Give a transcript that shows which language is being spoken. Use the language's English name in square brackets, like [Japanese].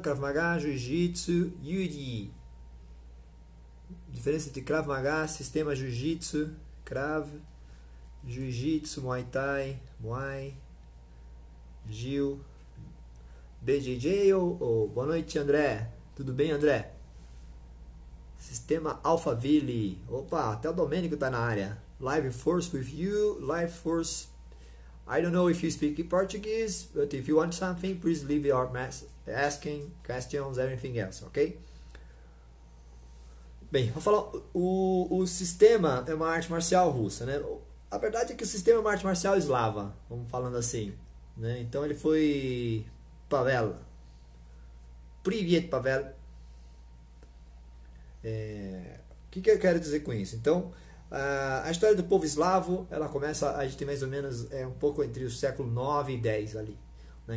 [Portuguese] Krav Maga, Jiu-Jitsu, Yuri. Diferença entre Krav Maga, sistema Jiu-Jitsu, Krav, Jiu-Jitsu, Muay Thai, Muay, Gil, BJJ ou boa noite, André? Tudo bem, André? Sistema Alphaville. Opa, até o Domênico tá na área. [English] Live Force with you. Live Force. I don't know if you speak Portuguese, but if you want something, please leave your asking questions, everything else, ok? [Portuguese] Bem, vou falar. O sistema é uma arte marcial russa, né? A verdade é que o sistema é uma arte marcial eslava, vamos falando assim, né? Então ele foi Pavel. [Russian] Privyet, [Portuguese] Pavel. O que eu quero dizer com isso? Então, a história do povo eslavo, ela começa, a gente tem mais ou menos um pouco entre o século 9 e 10 ali, né?